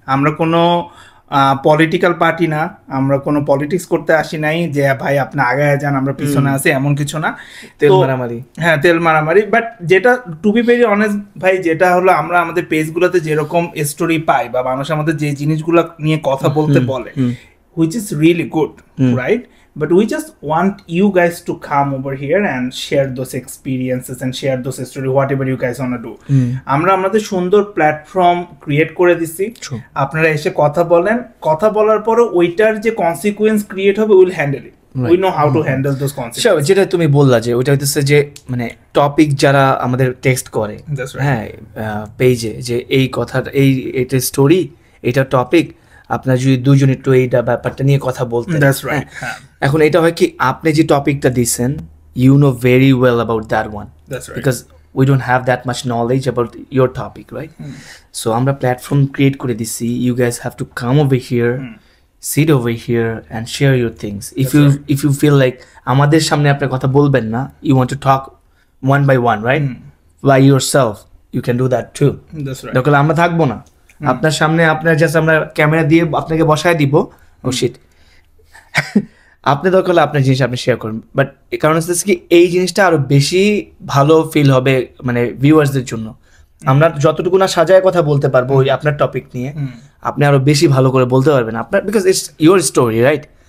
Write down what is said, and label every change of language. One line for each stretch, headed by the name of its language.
Bangla: আমরা কোনো political party না, আমরা কোনো পলিটিক্স করতে আসি নাই যে ভাই আপনি আগায় যান আমরা পিছনে আছি, এমন কিছু না। তেল মারামারি, হ্যাঁ তেল মারামারি। বাট যেটা
English: to be very honest
Bangla: ভাই, যেটা হলো আমরা আমাদের পেজগুলোতে যেরকম স্টোরি পাই বা মানুষ আমাদের যে জিনিসগুলো নিয়ে কথা বলতে বলে,
English: which is really good, right? But we just want you guys to come over here and share those experiences and share those stories, whatever you guys want to do.
Bangla: আমরা আমাদের সুন্দর প্ল্যাটফর্ম ক্রিয়েট করে দিচ্ছি, আপনারা এসে কথা বলেন, কথা বলার পরে ওইটার যে কনসিকুয়েন্স ক্রিয়েট হবে
English: Will handle it, we know how to handle those consequence.
Bangla: যেটা তুমি বললা যে ওইটা হইতেছে যে মানে টপিক যারা আমাদের টেক্সট করে, হ্যাঁ পেজে, যে এই কথাটা এইটা স্টোরি, এইটা টপিক, আপনার যদি দুজন একটু এই ব্যাপারটা নিয়ে কথা বলতে, এখন এটা হয় কি আপনি যে টপিকটা দিচ্ছেন
English: You know very well about that one, because we don't have that much knowledge about your topic, right? So
Bangla: আমরা প্ল্যাটফর্ম ক্রিয়েট করে দিচ্ছি,
English: You guys have to come over here, sit over here and share your things. If you feel like
Bangla: আমাদের সামনে আপনি কথা বলবেন না,
English: you want to talk one by one, right? By yourself, you can do that too. That's right.
Bangla: দেখলে আমরা থাকবো না আপনার সামনে, আপনার জাস্ট আমরা ক্যামেরা দিয়ে আপনাকে বসায় দিব, ও শিট, আপনি দরকার হলে আপনার জিনিস আপনি শেয়ার করুন। বাট কারণ হচ্ছে কি এই জিনিসটা আরো বেশি ভালো ফিল হবে মানে ভিউয়ার্সদের জন্য। আমরা যতটুকু না সাজায় কথা বলতে পারবো ওই আপনার টপিক নিয়ে, আপনি আরো বেশি ভালো করে বলতে পারবেন আপনার,
English: Because it's your story, right?